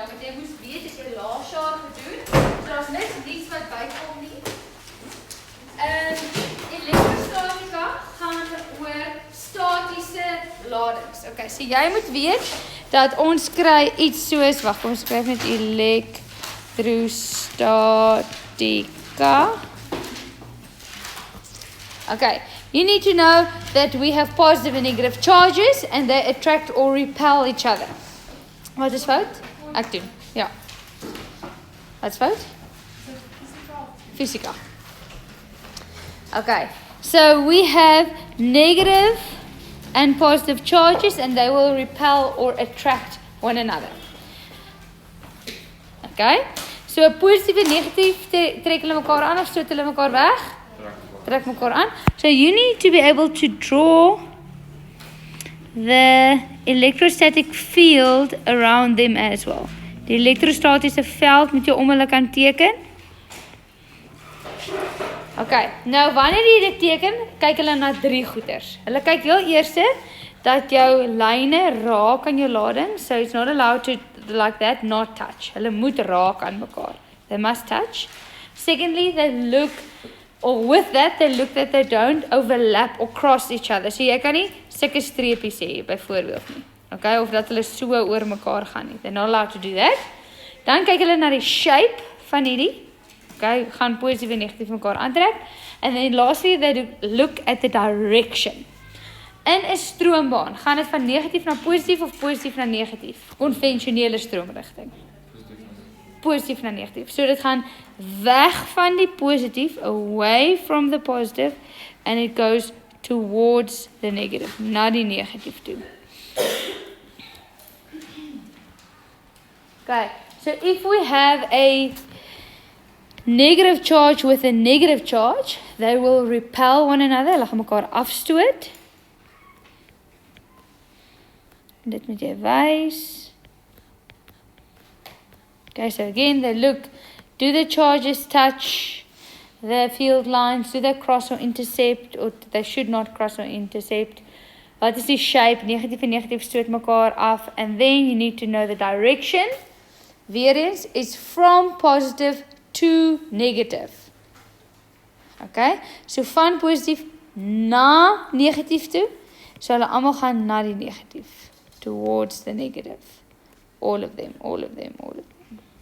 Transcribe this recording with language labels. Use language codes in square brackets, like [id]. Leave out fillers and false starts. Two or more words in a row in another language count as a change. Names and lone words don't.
[af] jy moes weet as jy laas jaar gedoen. So daar's niks wat bykom nie. Elektrostatika gaan oor statiese ladings. Okay, so jy moet weet dat ons kry iets soos, wag, kom ons skryf net Elektrostatika. [en] Okay, you need to know that we have positive and negative charges and they attract or repel each other. [af] Wat is fout? Ek doen, ja. Wat is fout? Physika. [en] Okay, so we have negative and positive charges and they will repel or attract one another. [af] Okay, so positief en negatief trek hulle mekaar aan of stoot hulle mekaar weg? Trek mekaar aan. [en] So you need to be able to draw the electrostatic field around them as well. [af] Die elektrostatiese veld moet jy om hulle kan teken. Okay, nou wanneer jy dit teken, kyk hulle na 3 goeders. Hulle kyk heel eerste dat jou lyne raak aan jou lading, [en] so it's not allowed to like that, not touch. [af] Hulle moet raak aan mekaar. [en] They must touch. Secondly, they look, or with that, they look that they don't overlap or cross each other. [af] So jy kan nie sulke streepies hê byvoorbeeld nie. Okay, of dat hulle so oor mekaar gaan nie. [en] They're not allowed to do that. [af] Dan kyk hulle na die shape van hierdie. Okay, gaan positief en negatief mekaar aantrek. [en] And then lastly, they look at the direction. [af] In 'n stroombaan, gaan dit van negatief na positief of positief na negatief? Konvensionele stroomrigting. Positief na negatief. So dit gaan weg van die positief, [en] away from the positive, and it goes towards the negative, [af] na die negatief toe. [en] Okay, so if we have a negative charge with a negative charge, they will repel one another, [af] hulle gaan mekaar afstoot. Dit moet jy wys. [en] Okay, so again, they look, do the charges touch the field lines, do they cross or intercept, or they should not cross or intercept. [af] Wat is die shape? Negatief en negatief stoot mekaar af, [en] and then you need to know the direction. [af] Weer eens, [en] is from positive to negative. [af] Okay, so van positief na negatief toe, so hulle almal gaan na die negatief, [en] towards the negative. All of them, all of them, all of them.